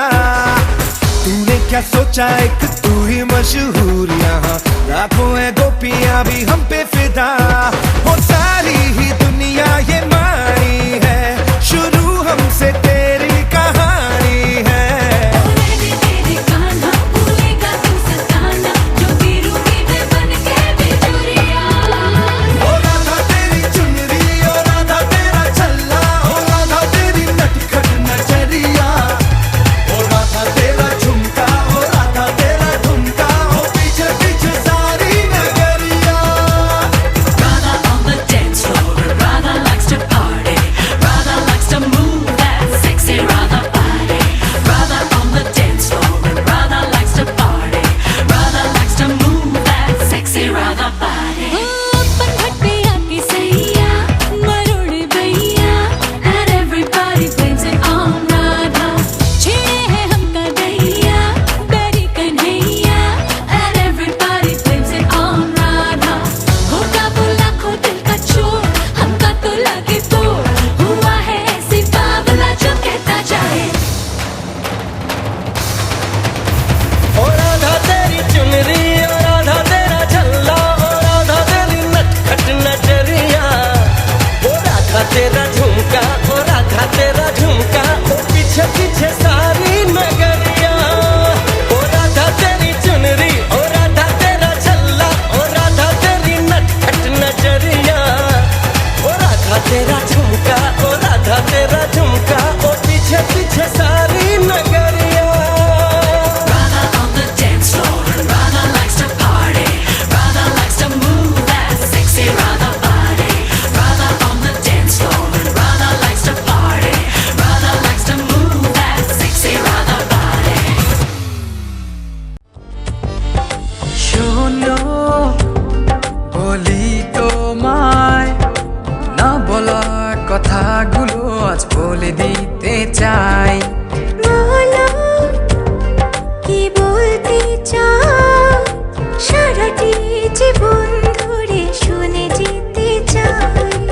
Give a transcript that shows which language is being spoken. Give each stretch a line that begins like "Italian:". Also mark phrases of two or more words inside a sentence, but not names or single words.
Hindi: तूने क्या सोचा एक तू ही मशहूर, यहाँ लाखों है गोपियां भी हम पे फिदा। वो सारी ही दुनिया ये मानी है, शुरू हमसे तेरी कहानी है। तेरे कान्हा भूलेगा तू सताना जो गिरूंगी मैं बन के बिजुरिया। ओ राधा तेरी चुनरी, ओ राधा तेरा छल्ला, ओ राधा तेरी नटखट नजरिया। ओ राधा तेरा झुमका, ओ राधा तेरा ठुमका, ओ पीछे पीछे सारी नगरिया।
English: Radha on the dance floor, Radha likes to party. Radha likes to move that sexy Radha body. Radha on the dance floor, Radha likes to party. Radha likes to move that sexy Radha body.
Hindi: अपन घट पे आके सैया मरोड़ भैया
English: and everybody blames it on Radha।
Hindi: छेड़े हैं हमका दैया बैरी कन्हैया
English: and everybody blames it on Radha।
Hindi: होगा वो लाखों दिल का चोर हमका तो लगे बोर, हुआ है ऐसी बावला जो कहता जाए। ओ राधा तेरी चुनरी, ओ राधा तेरा छल्ला, ओ राधा तेरी नटखट नजरिया। ओ राधा तेरा झुमका, ओ राधा तेरा झुमका, ओ पीछे पीछे सारी नगरिया। ओ राधा तेरी चुनरी, ओ राधा तेरा छल्ला, ओ राधा तेरी नटखट नजरिया। ओ राधा तेरा झुमका, ओ राधा तेरा झुमका, ओ पीछे पीछे सारी नगरिया।
English: Radha on the dance floor, Radha likes to party. Radha likes to move that sexy Radha body. Radha on the dance floor, Radha likes to party. Radha likes to move that sexy Radha body.
Bangla: শোনো বলি তোমায়, না বলা কথাগুলো আজ বলে দিতে চাই। বলো কি বলতে চাও, সারাটি জীবন ধরে শুনে যেতে চাই।